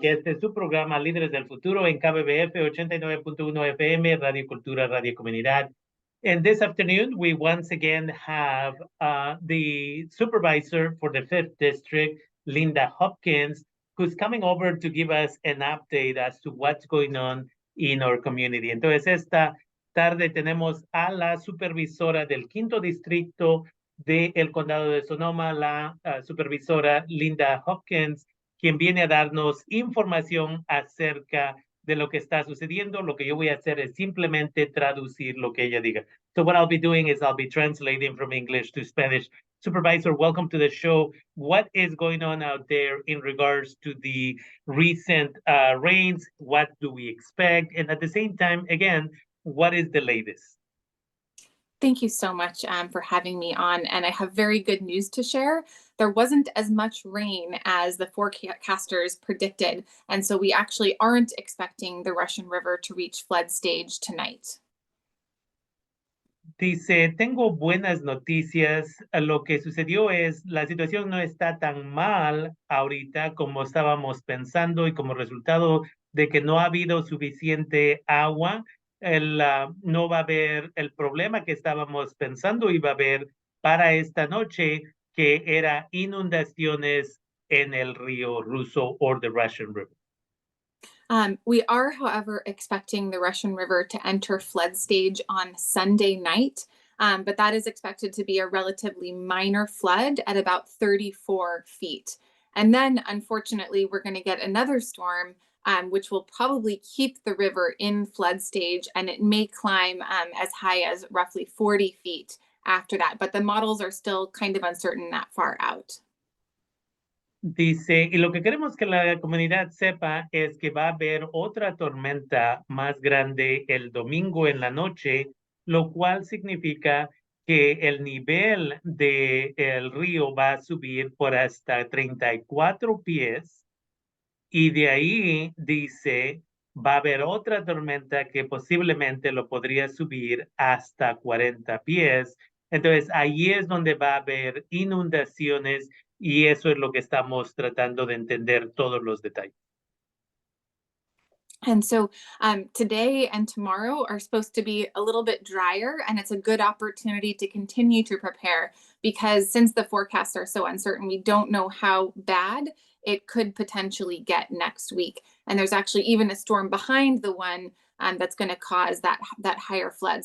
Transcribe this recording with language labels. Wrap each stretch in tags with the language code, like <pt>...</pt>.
<es>Este es su programa Líderes del Futuro en KBBF 89.1 FM, Radio Cultura, Radio Comunidad.</es> <en>And this afternoon, we once again have the supervisor for the 5th District, Lynda Hopkins, who's coming over to give us an update as to what's going on in our community.</en> <es>Entonces, esta tarde tenemos a la supervisora del 5º distrito del condado de Sonoma, la supervisora Lynda Hopkins, quien viene a darnos información acerca de lo que está sucediendo. Lo que yo voy a hacer es simplemente traducir lo que ella diga.</es> <en>So what I'll be doing is I'll be translating from English to Spanish. Supervisor, welcome to the show. What is going on out there in regards to the recent rains? What do we expect? And at the same time, again, what is the latest? Thank you so much for having me on. And I have very good news to share. There wasn't as much rain as the forecasters predicted. And so we actually aren't expecting the Russian River to reach flood stage tonight.</en> <es>Dice, tengo buenas noticias. Lo que sucedió es, la situación no está tan mal ahorita como estábamos pensando y como resultado de que no ha habido suficiente agua, no va a haber el problema que estábamos pensando y va a haber para esta noche, que era inundaciones en el río Ruso</es> <en>or the Russian River. We are, however, expecting the Russian River to enter flood stage on Sunday night, but that is expected to be a relatively minor flood at about 34 feet. And then, unfortunately, we're going to get another storm, which will probably keep the river in flood stage, and it may climb as high as roughly 40 feet after that. But the models are still kind of uncertain that far out.</en> <es>Dice, y lo que queremos que la comunidad sepa es que va a haber otra tormenta más grande el domingo en la noche, lo cual significa que el nivel del río va a subir por hasta 34 pies y de ahí, dice, va a haber otra tormenta que posiblemente lo podría subir hasta 40 pies. Entonces, ahí es donde va a haber inundaciones y eso es lo que estamos tratando de entender todos los detalles.</es> <en>And so today and tomorrow are supposed to be a little bit drier, and it's a good opportunity to continue to prepare, because since the forecasts are so uncertain, we don't know how bad it could potentially get next week. And there's actually even a storm behind the one that's going to cause that higher flood.</en>